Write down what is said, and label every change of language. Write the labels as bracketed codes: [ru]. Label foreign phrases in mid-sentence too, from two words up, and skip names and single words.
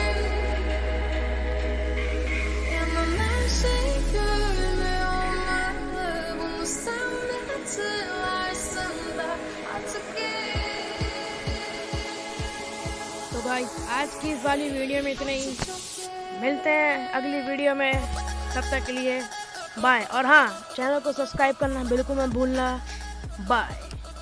[tr] Yanan her şey görünmüyor olmalı, bunu sen de hatırlarsın da artık [hi] तो गाइस आज की इस वाली वीडियो में इतना ही। मिलते हैं अगली वीडियो में, तब तक के लिए बाय। और हाँ, चैनल को सब्सक्राइब करना बिल्कुल मत भूलना। बाय।